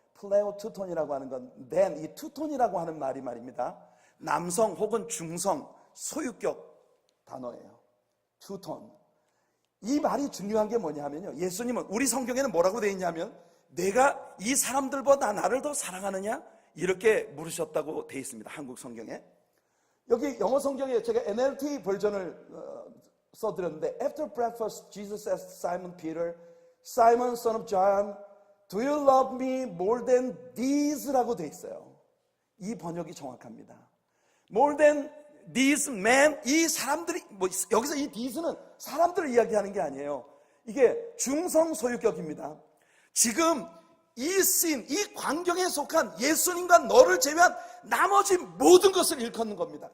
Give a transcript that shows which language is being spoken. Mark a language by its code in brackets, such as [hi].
[ko] 플레오 투톤이라고 하는 건 then, 이 투톤이라고 하는 말이 말입니다, 남성 혹은 중성 소유격 단어예요. 투톤. 이 말이 중요한 게 뭐냐면요, 예수님은, 우리 성경에는 뭐라고 되어 있냐면 내가 이 사람들보다 나를 더 사랑하느냐, 이렇게 물으셨다고 되어 있습니다. 한국 성경에. 여기 영어 성경에 제가 NLT 버전을 써드렸는데, [en] After breakfast, Jesus asked Simon Peter, Simon, son of John, do you love me more than these? [ko] 라고 되어 있어요. 이 번역이 정확합니다. [en] More than these men, [ko] 이 사람들이, 여기서 이 these는 사람들을 이야기하는 게 아니에요. 이게 중성 소유격입니다. 지금 이 씬, 이 광경에 속한 예수님과 너를 제외한 나머지 모든 것을 일컫는 겁니다.